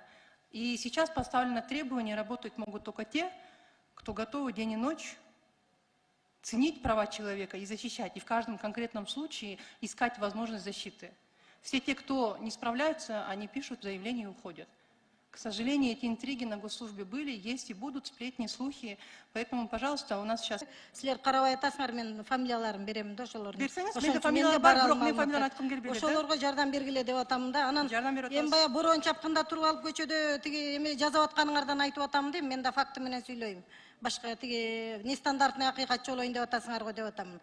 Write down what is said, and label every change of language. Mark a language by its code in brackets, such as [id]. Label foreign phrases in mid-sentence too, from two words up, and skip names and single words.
[ru] И сейчас поставлено требование, работать могут только те, кто готовы день и ночь ценить права человека и защищать, и в каждом конкретном случае искать возможность защиты. Все те, кто не справляются, они пишут заявление и уходят. К сожалению, эти интриги на госслужбе были, есть и будут, сплетни, слухи. Поэтому, пожалуйста, у нас сейчас... [ky] Силер карабай атасыңар, мен фамилияларын берем да ошолордун. Берсеңиз, Ошон менде үчүн фамилия менде бар, бар бирок мен маалыматтар. фамилияны айткым келбей эле да. Ошолорго жардам бергиле деп атам да. Анан Жардам берип мен атабыз. баягы бороон чапкында туруп алып көчөдө тиги эме жазап атканыңардан айтып атам дейм. Мен да факты менен сүйлөйм. Башка тиги нестандартный акыйкатчы болоюн деп атасыңар го деп атам.